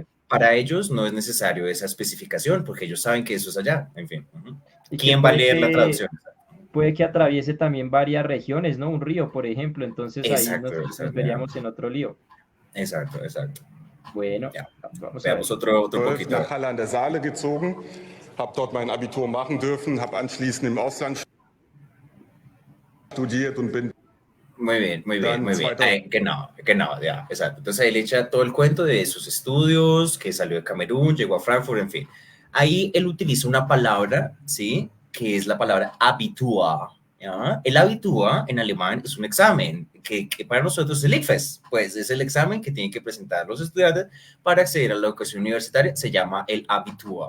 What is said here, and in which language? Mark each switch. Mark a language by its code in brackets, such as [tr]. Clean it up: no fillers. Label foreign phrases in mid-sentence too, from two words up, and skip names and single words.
[es] Para ellos no es necesario esa especificación, porque ellos saben que eso es allá, en fin. ¿Quién va a leer la traducción? Puede que atraviese también varias regiones, ¿no? Un río, por ejemplo, entonces exacto, ahí nos veríamos en otro lío. Exacto. Bueno, ya. Vamos veamos otro poquito. [de] nach Halle an der Saale gezogen, habe dort mein Abitur machen dürfen, habe anschließend im Ausland studiert und bin... [es] Muy bien. Genau, ya, exacto. Entonces él echa todo el cuento de sus estudios, que salió de Camerún, llegó a Frankfurt, en fin. Ahí él utiliza una palabra, ¿sí? Que es la palabra Abitur. ¿Ya? El Abitur en alemán es un examen que para nosotros es el ICFES, pues es el examen que tienen que presentar los estudiantes para acceder a la educación universitaria, se llama el Abitur.